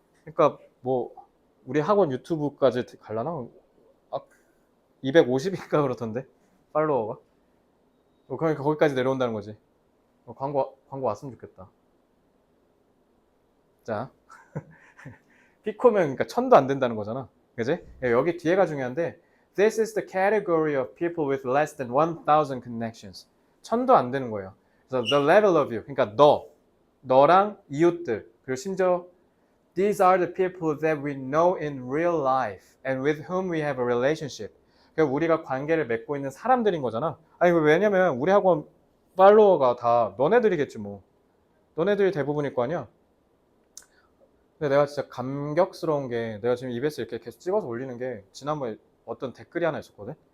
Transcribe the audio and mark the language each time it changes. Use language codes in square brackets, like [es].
[ko] 그러니까 뭐 우리 학원 유튜브까지 갈라나? 250인가 그렇던데 팔로워가. 그러니까 거기까지 내려온다는 거지. 광고 왔으면 좋겠다. 자, 피코면 그러니까 1000도 안 된다는 거잖아. 그지? 여기 뒤에가 중요한데 [en] This is the category of people with less than 1,000 connections. [ko] 1000도 안 되는 거예요. [en] 그래서 the level of you, [ko] 그러니까 너랑 이웃들, 그리고 심지어 [en] These are the people that we know in real life and with whom we have a relationship. [ko] 그러니까 우리가 관계를 맺고 있는 사람들인 거잖아. 아니 왜냐면 우리 학원 팔로워가 다 너네들이겠지 뭐. 너네들이 대부분일 거 아니야. 근데 내가 진짜 감격스러운 게 내가 지금 EBS 이렇게 계속 찍어서 올리는 게 지난번에 어떤 댓글이 하나 있었거든.